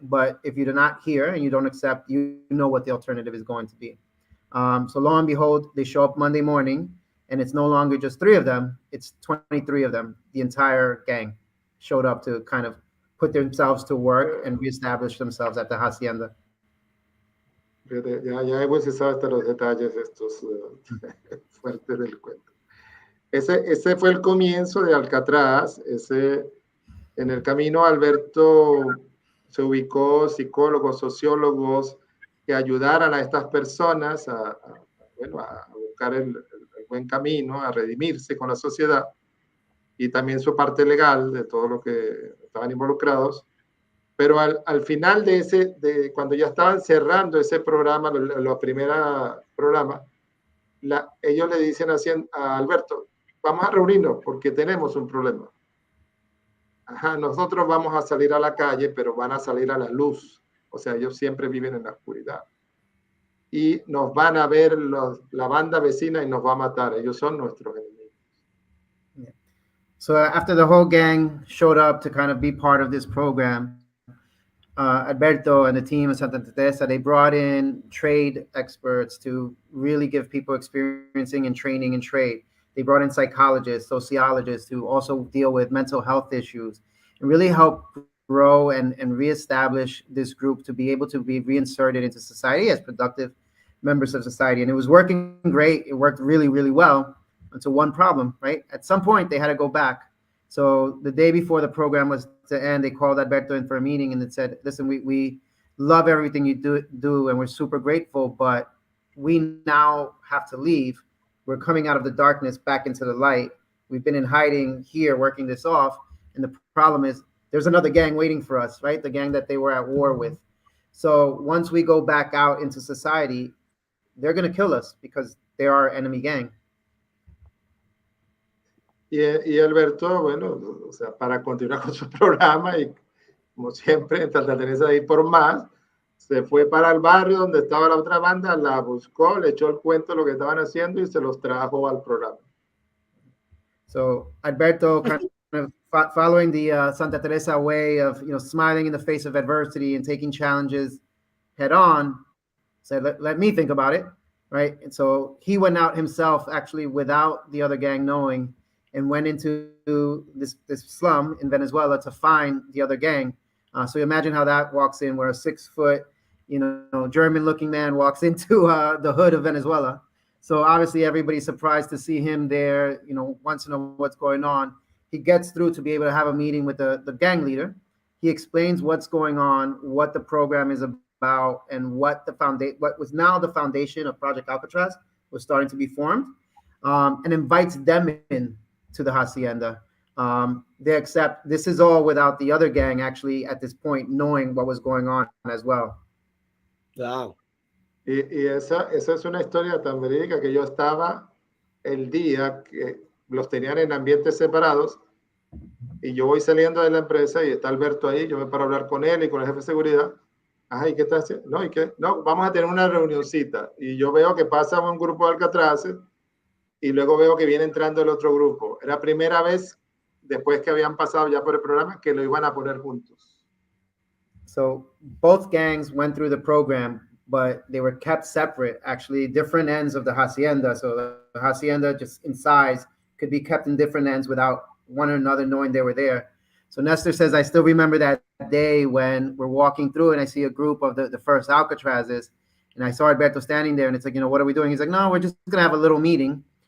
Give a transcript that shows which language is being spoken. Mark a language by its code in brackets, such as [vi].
[en] But if you're not here and you don't accept, you know what the alternative is going to be. So lo and behold, they show up Monday morning, and it's no longer just 3 of them. It's 23 of them. The entire gang showed up to kind of put themselves to work and reestablish themselves at the hacienda. [es] Ya hemos usado hasta los detalles estos fuertes del cuento. Ese fue el comienzo de Alcatraz. En el camino Alberto se ubicó psicólogos, sociólogos que ayudaran a estas personas a buscar el buen camino, a redimirse con la sociedad, y también su parte legal de todo lo que estaban involucrados. Pero al final de cuando ya estaban cerrando ese programa, los primeros programas, ellos le dicen a Alberto, vamos a reunirnos porque tenemos un problema. Ajá, nosotros vamos a salir a la calle, pero van a salir a la luz. O sea, ellos siempre viven en la oscuridad. Y nos van a ver la banda vecina y nos va a matar. Ellos son nuestros enemigos. [en] Yeah. So after the whole gang showed up to kind of be part of this program, Alberto and the team of Santa Teresa, they brought in trade experts to really give people experiencing and training in trade. They brought in psychologists, sociologists to also deal with mental health issues and really help grow and reestablish this group to be able to be reinserted into society as productive members of society. And it was working great. It worked really, really well until one problem, right? At some point, they had to go back. So the day before the program was to end, they called Alberto in for a meeting and it said, listen, we love everything you do and we're super grateful, but we now have to leave. We're coming out of the darkness back into the light. We've been in hiding here working this off. And the problem is there's another gang waiting for us, right? The gang that they were at war with. So once we go back out into society, they're going to kill us because they are our enemy gang. [es] Y Alberto, bueno, o sea, para continuar con su programa y como siempre en Santa Teresa de ir por más, se fue para el barrio donde estaba la otra banda, la buscó, le echó el cuento de lo que estaban haciendo y se los trajo al programa. [en] So Alberto kind of following the Santa Teresa way of, smiling in the face of adversity and taking challenges head on, said, let me think about it, right? And so he went out himself actually without the other gang knowing and went into this slum in Venezuela to find the other gang. So you imagine how that walks in, where a 6-foot, German-looking man walks into the hood of Venezuela. So obviously everybody's surprised to see him there, wants to know what's going on. He gets through to be able to have a meeting with the gang leader. He explains what's going on, what the program is about, and what was now the foundation of Project Alcatraz was starting to be formed, and invites them in to the Hacienda. They accept. This is all without the other gang actually at this point knowing what was going on as well. Wow. [es] Y esa es una historia tan verídica que yo estaba el día que los tenían en ambientes separados y yo voy saliendo de la empresa y está Alberto ahí, yo voy para hablar con él y con el jefe de seguridad. Ajá, ¿y qué estás haciendo? No, ¿y qué? No, vamos a tener una reunioncita. Y yo veo que pasa un grupo de alcatraces y luego veo que viene entrando el otro grupo. Era la primera vez, después que habían pasado ya por el programa, que lo iban a poner juntos. [en] So both gangs went through the program, but they were kept separate, actually different ends of the Hacienda. So the Hacienda, just in size, could be kept in different ends without one another knowing they were there. So Nestor says, I still remember that day when we're walking through and I see a group of the first Alcatrazes and I saw Alberto standing there and it's like, what are we doing? He's like, no, we're just going to have a little meeting.